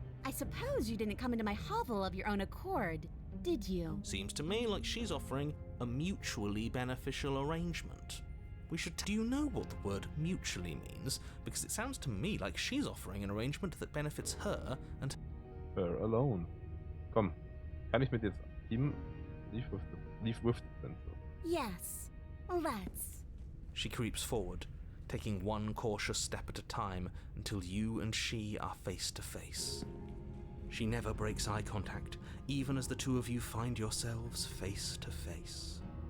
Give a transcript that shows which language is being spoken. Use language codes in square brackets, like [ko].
[en] I suppose you didn't come into my hovel of your own accord, did you? Seems to me like she's offering a mutually beneficial arrangement. We should... Do you know what the word mutually means? Because it sounds to me like she's offering an arrangement that benefits her and... Her alone. [de] Komm, kann ich mit jetzt teamen? [en] Leave with the pencil. Yes, let's. She creeps forward, taking one cautious step at a time until you and she are face to face. She never breaks eye contact, even as the two of you find yourselves face to face.